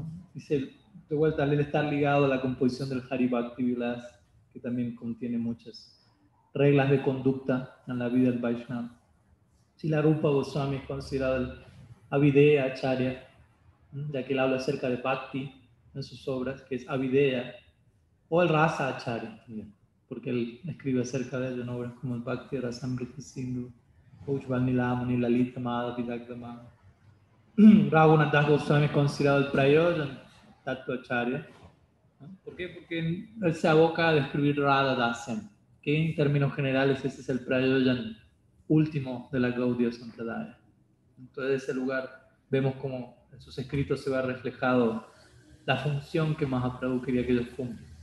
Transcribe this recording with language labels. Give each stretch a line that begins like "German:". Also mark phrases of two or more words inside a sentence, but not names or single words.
Spanish: Dice, de vuelta, al estar ligado a la composición del Hari Bhakti Vilas, que también contiene muchas reglas de conducta en la vida del Vaishnava. Srila Rupa Goswami es considerado el
Sanskrit: Avideya Acharya,
Spanish: ya que él habla acerca de Bhakti en sus obras, que es Avideya, o el
Sanskrit: Rasa Acharya
Spanish: también, porque él escribe acerca de ello en obras como el Bhakti Rasamrita Sindhu, Ujjval Nilamani, Lalita Madhava, Vidagdhamma. Raghunath Das Goswami es considerado el
Sanskrit: Prayojan Tattva Acharya,
Spanish: ¿no? ¿Por qué? Porque él se aboca a describir
Sanskrit: Radha Dasyam,
Spanish: que en términos generales ese es el Prayojan último de la Gaudiya Sampradaya. Entonces, de ese lugar vemos cómo en sus escritos se va reflejado la función que Mahaprabhu quería que ellos cumplan.